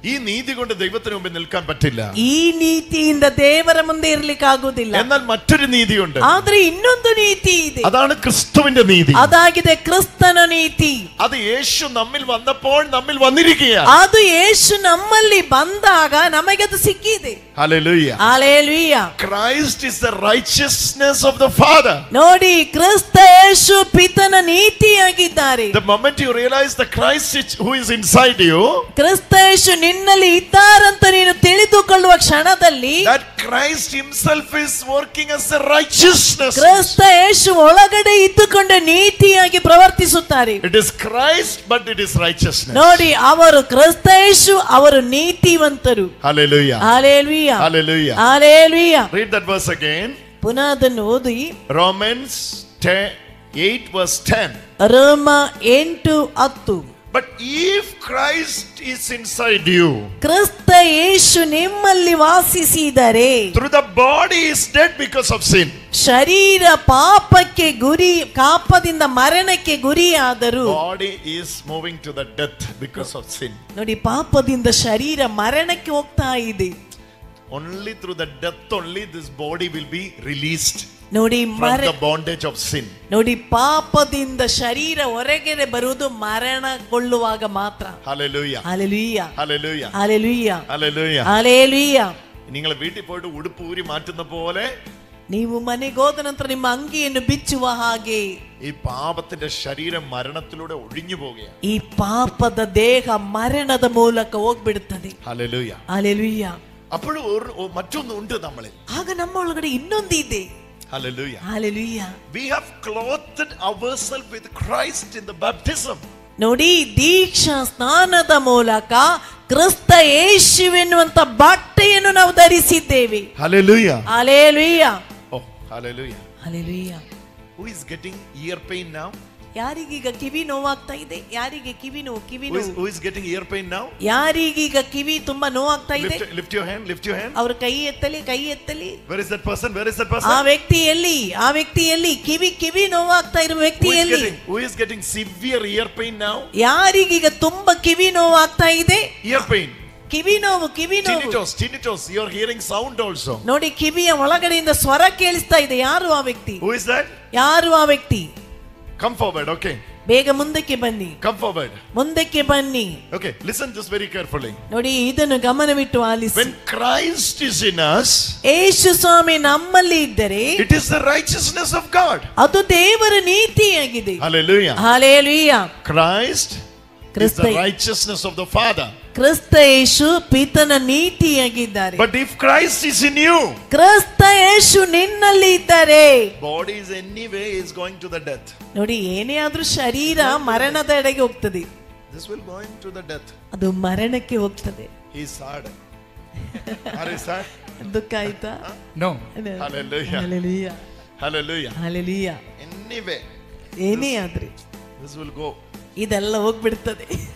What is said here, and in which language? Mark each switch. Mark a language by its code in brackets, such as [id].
[ml] ഈ നീതി കൊണ്ട് ദൈവത്തിന് മുമ്പിൽ നിൽക്കാൻ പറ്റില്ല. [kn] ಈ ನೀತಿಯಿಂದ ದೇವರ ಮುಂದೆ ಇರ್ಲಿಕ್ಕಾಗುವುದಿಲ್ಲ. [ml] എന്നാൽ മറ്റൊരു നീതിയുണ്ട്, [kn] ಆದ್ರೆ ಇನ್ನೊಂದು ನೀತಿ ಇದೆ, [ml] അതാണ് ക്രിസ്തുവിന്റെ നീതി. [kn] ಅದಾಗಿದೆ ಕ್ರಿಸ್ತನ ನೀತಿ. [ml] അത് യേശു നമ്മിൽ വന്നപ്പോൾ നമ്മിൽ വന്നിരിക്കുകയാണ്. [kn] ಅದು ಯೇಸು ನಮ್ಮಲ್ಲಿ ಬಂದಾಗ ನಮಗೆ ಅದು ಸಿಕ್ಕಿದೆ. [ml] Hallelujah. [kn] Hallelujah. [en] Christ is the righteousness of the Father. [kn] ನೋಡಿ, ಕ್ರಿಸ್ತ ಯೇಸು ಪಿತನ ನೀತಿಯಾಗಿದ್ದಾರೆ. [en] The moment you realize the Christ who is inside you, [kn] ಕ್ರಿಸ್ತ ಯೇಸು ನಿನ್ನಲ್ಲಿ ಇದ್ದಾರಂತ ನೀನು ತಿಳಿದುಕೊಳ್ಳುವ ಕ್ಷಣದಲ್ಲಿ [en] that Christ himself is working as a righteousness. [kn] ಕ್ರಿಸ್ತ ಯೇಸು ಒಳಗಡೆ ಇದ್ದುಕೊಂಡು ನೀತಿಯಾಗಿ ಪ್ರವರ್ತಿಸುತ್ತಾರೆ. [en] It is Christ but it is righteousness. [kn] ನೋಡಿ, ಅವರು ಕ್ರಿಸ್ತ ಯೇಸು, ಅವರು ನೀತಿವಂತರು. [en] Hallelujah. [kn] Hallelujah. [en] Hallelujah. [kn] Hallelujah. [en] Read that verse again. [kn] ಪುನಃ ಅದನ್ನು ಓದಿ. [en] Romans 8 verse 10. [kn] ರೋಮ 8:10. [en] But if Christ is inside you, [kn] ಕ್ರಿಸ್ತ ಯೇಸು ನಿಮ್ಮಲ್ಲಿ ವಾಸಿಸಿದರೆ, [en] through the body is dead because of sin. [kn] ಶರೀರ ಪಾಪಕ್ಕೆ ಗುರಿ, ಪಾಪದಿಂದ ಮರಣಕ್ಕೆ ಗುರಿಯಾದರು. [en] Body is moving to the death because of sin. [kn] ನೋಡಿ, ಪಾಪದಿಂದ ಶರೀರ ಮರಣಕ್ಕೆ ಹೋಗ್ತಾ ಇದೆ. [en] Only through the death only this body will be released [kn] ನೋಡಿ, [en] from the bondage of sin. [kn] ನೋಡಿ, ಪಾಪದಿಂದ ಶರೀರ ಹೊರಗಡೆ ಬರುವುದು ಮರಣಗೊಳ್ಳುವಾಗ ಮಾತ್ರ. [en] Hallelujah. [kn] Hallelujah. [en] Hallelujah. [kn] Hallelujah. [en] Hallelujah. [kn] Hallelujah. [ml] നിങ്ങൾ വീട്ടിൽ പോയിട്ട് ഉടുപ്പ് ഊരി മാറ്റുന്ന പോലെ [kn] ನೀವು ಮನೆಗೆ ಹೋದ ನಂತರ ನಿಮ್ಮ ಅಂಗಿಯನ್ನು ಬಿಚ್ಚುವ ಹಾಗೆ [ml] ഈ പാപത്തിന്റെ ശരീരം മരണത്തിലൂടെ ഒഴിഞ്ഞു പോവുകയാണ്. [kn] ಈ ಪಾಪದ ದೇಹ ಮರಣದ ಮೂಲಕ ಹೋಗ್ಬಿಡುತ್ತದೆ. [ml] ഹല്ലേലൂയ. [kn] ಹಾಲೆಲೂಯ. [ml] അപ്പോഴും മറ്റൊന്നുണ്ട് നമ്മളിൽ. [kn] ಆಗ ನಮ್ಮ ಒಳಗಡೆ ಇನ್ನೊಂದು ಇದೆ. [ml] Hallelujah. [kn] Hallelujah. [en] We have clothed ourselves with Christ in the baptism. [kn] ನೋಡಿ, ದೀಕ್ಷಾ ಸ್ನಾನದ ಮೂಲಕ ಕ್ರಿಸ್ತ ಯೇಸುವೆನ್ನುವಂತ ಬಟ್ಟೆಯನ್ನು ನಾವು ಧರಿಸಿದ್ದೇವೆ. [en] Hallelujah. [kn] Hallelujah. [en] Oh, hallelujah. [kn] Hallelujah. [en] Who is getting ear pain now? [kn] ಯಾರಿಗೀಗ ಕಿವಿ ನೋವಾಗ್ತಾ ಇದೆ? ಯಾರಿಗೆ ಕಿವಿ ನೋವು? [en] Who is getting ear pain now? [kn] ಯಾರಿಗೀಗ ಕಿವಿ ತುಂಬಾ ನೋವಾಗ್ತಾ ಇದೆ? [en] Lift your hand, lift your hand. [kn] ಅವ್ರ ಕೈ ಎತ್ತಲಿ, ಕೈ ಎತ್ತಲಿ. [en] Where is that person? Where is that [kn] ಆ [en] person? [kn] ವ್ಯಕ್ತಿಯಲ್ಲಿ, ಆ ವ್ಯಕ್ತಿಯಲ್ಲಿ ಕಿವಿ ನೋವಾಗ್ತಾ ಇರುವ ವ್ಯಕ್ತಿಯಲ್ಲಿ [en] Who is getting severe ear pain now? [kn] ಯಾರಿಗೀಗ ತುಂಬಾ ಕಿವಿ ನೋವಾಗ್ತಾ ಇದೆ? [en] Ear pain. [kn] ಕಿವಿ ನೋವು. [en] Tinnitus. You are hearing sound also. [kn] ನೋಡಿ, ಕಿವಿಯ ಒಳಗಡೆಯಿಂದ ಸ್ವರ ಕೇಳಿಸ್ತಾ ಇದೆ. ಯಾರು ಆ ವ್ಯಕ್ತಿ? [en] Who is that? [kn] ಯಾರು ಆ ವ್ಯಕ್ತಿ? [en] Come forward, okay. [kn] ಬೇಗ ಮುಂದಕ್ಕೆ ಬನ್ನಿ. [en] Come forward. [kn] ಮುಂದಕ್ಕೆ ಬನ್ನಿ. [en] Okay, listen this very carefully. [kn] ನೋಡಿ, ಇದನ್ನು ಗಮನವಿಟ್ಟು ಆಲಿಸಿ. [en] When Christ is in us, [kn] ಯೇಸು ಸ್ವಾಮಿ ನಮ್ಮಲ್ಲಿ ಇದ್ದರೆ [en] it is the righteousness of God. [kn] ಅದು ದೇವರ ನೀತಿಯಾಗಿದೆ. [en] Hallelujah. [kn] Hallelujah. [en] Christ is the righteousness of the Father. [kn] ಕ್ರಿಸ್ತ ಯೇಸು ಪಿತನ ನೀತಿಯಾಗಿದ್ದಾರೆ. [en] But if Christ is in you, [kn] ಕ್ರಿಸ್ತ ಯೇಸು ನಿನ್ನಲ್ಲಿ ಇದ್ದರೆ, [en] body is anyway is going to the death. [kn] ನೋಡಿ, ಏನೇ ಆದ್ರೂ ಶರೀರ ಮರಣದ ಎಡೆಗೆ ಹೋಗ್ತದೆ. [en] This will go into the death. [kn] ಅದು ಮರಣಕ್ಕೆ ಹೋಗ್ತದೆ. [en] He is sad. Are you sad? [kn] ದುಃಖ ಆಯ್ತಾ? [en] No. Hallelujah. [kn] Hallelujah. [en] Hallelujah. [kn] Hallelujah. [en] Anyway, [kn] ಏನೇ ಆದ್ರಿ [en] this will go. [kn] ಇದೆಲ್ಲ ಹೋಗ್ಬಿಡ್ತದೆ.